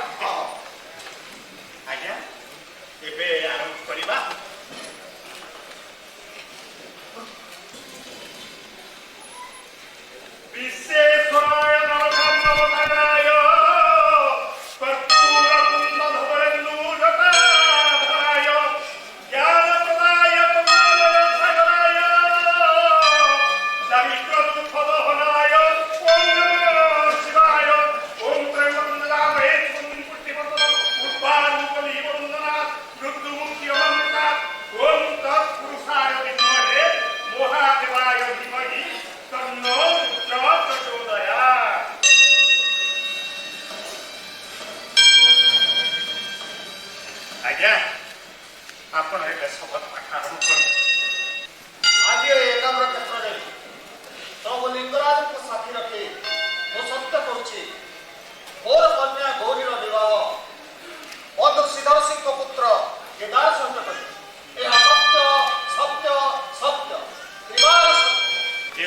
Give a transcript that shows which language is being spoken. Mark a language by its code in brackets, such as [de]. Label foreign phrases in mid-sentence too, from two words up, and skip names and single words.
[or] ଆଜ୍ଞା ଏବେ ଆରମ୍ଭ କରିବା [sa] ବିଶ୍ୱେଶ୍ୱରାୟ ନରକାନ୍ନବତାରାୟ କର୍ପୂର କୁଣ୍ଡ ଧବଳେନ୍ଦୁ ଜଟାଧରାୟ ଜ୍ଞାନପ୍ରଦାୟ କମଳାଲୟ ସାଗରାୟ ଦାରିଦ୍ର୍ୟ ଦୁଃଖ ଦହନାୟ ଓಂ ନମଃ ଶିବାୟ ଓಂ ତ୍ରୟମ୍ବକଂ ଯଜାମହେ ପୁଷ୍ଟିବର୍ଧନଂ উর্বারুকলি বন্দনা মৃত্যুমুক্তি অমৃতা ওম তৎপুরুষায় বিদ্মহে মহাদেবায় ধীমহি তন্নো রুদ্র প্রচোদয়াৎ। [or] আজ্ঞা ଆପଣ ଏବେ ଶପଥ ପାଠ ଆରମ୍ଭ କରନ୍ତୁ। ଆଜି ଏ ଏକାମ୍ର କ୍ଷେତ୍ରରେ ସବୁ ଲିଙ୍ଗରାଜଙ୍କୁ ସାକ୍ଷୀ ରଖି ମୁଁ ସତ୍ୟ କରୁଛି ମୋର କନ୍ୟା ଗୌରୀର ବିବାହ ବନ୍ଧୁ ଶ୍ରୀଧର ସିଂଙ୍କ ପୁତ୍ର କେଦାର ସହିତ କରି ଏହା ସତ୍ୟ ସତ୍ୟ ସତ୍ୟ ତ୍ରିବାର ସତ୍ୟ।